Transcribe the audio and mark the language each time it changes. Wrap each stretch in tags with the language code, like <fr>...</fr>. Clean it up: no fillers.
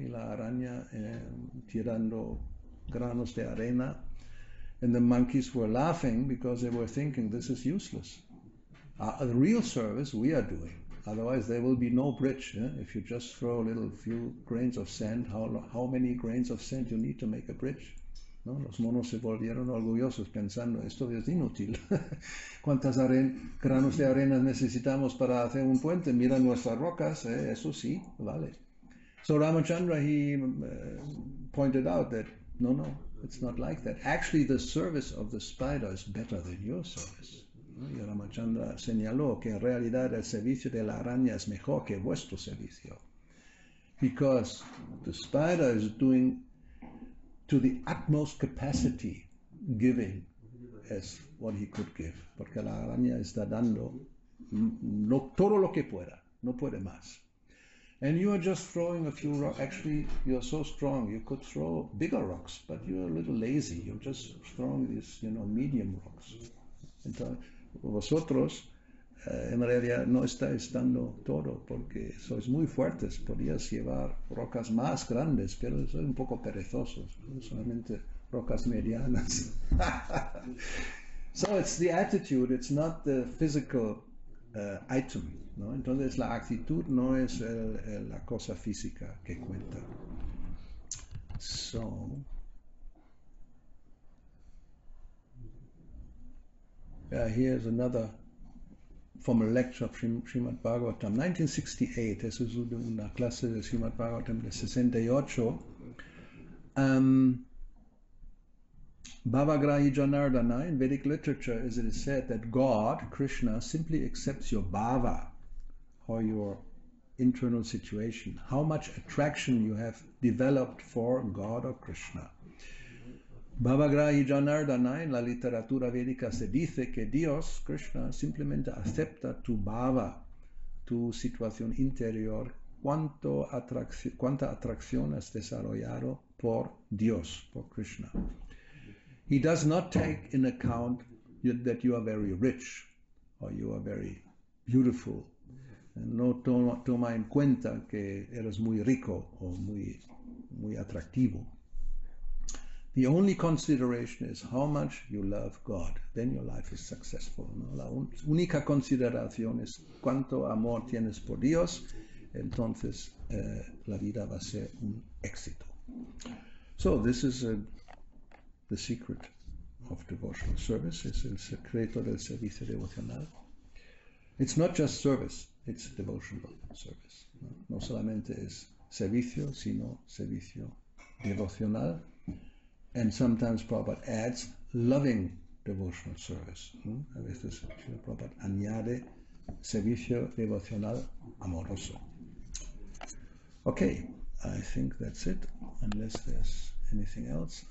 <es>Y la araña tirando granos de arena,</es> <en>and the monkeys were laughing because they were thinking this is useless. The real service we are doing. Otherwise, there will be no bridge. If you just throw a little few grains of sand, how many grains of sand you need to make a bridge?</en> <es>¿No? Los monos se volvieron orgullosos pensando, esto es inútil. ¿Cuántas granos de arena necesitamos para hacer un puente? Mira nuestras rocas, eso sí, vale.</es> <en>So Ramachandra, he pointed out that, no, it's not like that. Actually, the service of the spider is better than your service.</en> <es>Y Ramachandra señaló que en realidad el servicio de la araña es mejor que vuestro servicio.</es> <en>Because the spider is doing to the utmost capacity giving as what he could give.</en> <es>Porque la araña está dando todo lo que pueda, no puede más.</es> <en>And you are just throwing a few rocks. Actually, you're so strong, you could throw bigger rocks, but you're a little lazy. You're just throwing these, medium rocks.</en> <es>Entonces, vosotros en realidad no estáis dando todo porque sois muy fuertes, podías llevar rocas más grandes, pero sois un poco perezosos, solamente rocas medianas.</es> <en>So it's the attitude, it's not the physical item,</en> <es>¿no? Entonces la actitud no es la cosa física que cuenta.</es> <en>So here's another from a lecture of Srimad Bhagavatam, 1968.</en> <es>Eso es una clase de Srimad Bhagavatam de 68.</es> <en>Bhavagrahi Janardana, in Vedic literature, as it is said that God, Krishna, simply accepts your bhava, or your internal situation, how much attraction you have developed for God or Krishna.</en> <es>Bhavagrahi Janardana, en la literatura védica se dice que Dios, Krishna, simplemente acepta tu bhava, tu situación interior, cuánta atracción has desarrollado por Dios, por Krishna.</es> <en>He does not take in account that you are very rich or you are very beautiful.</en> <es>No toma en cuenta que eres muy rico o muy atractivo.</es> <en>The only consideration is how much you love God. Then your life is successful.</en> <es>¿No? La única consideración es cuánto amor tienes por Dios. Entonces la vida va a ser un éxito.</es> <en>So this is the secret of devotional service.</en> <es>Es el secreto del servicio devocional.</es> <en>It's not just service, it's devotional service.</en> <es>No solamente es servicio, sino servicio devocional.</es> <en>And sometimes Prabhupada adds loving devotional service.</en> <es>A veces Prabhupada añade servicio devocional amoroso.</es> <en>Okay, I think that's it, unless there's anything else.</en>